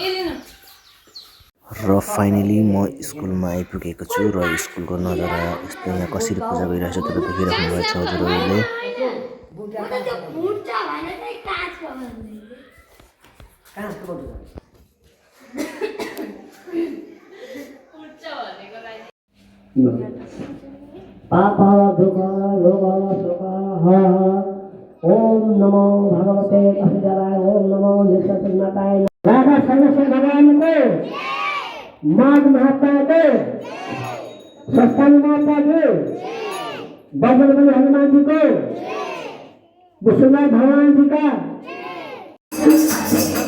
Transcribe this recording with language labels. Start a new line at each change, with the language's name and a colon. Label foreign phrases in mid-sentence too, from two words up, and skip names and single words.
Nepali: र फाइनली म स्कुलमा आइपुगेको छु र स्कुलको नजारा यस्तो यहाँ कसरी पूजा भइरहेछ त्यो देखिराख्नु भएको छ हजुरहरूले।
Sanskrit: पापा दुःख रोग शोक ओम नमो भगवते वासुदेवाय ओम नमो निष्ठुरनाथाय।
Hindi: राधा सर्वेश्वर भगवान को नाग महात्मा को सस्तानी माता को बजरंग हनुमान जी को विश्वनाथ भगवान जी का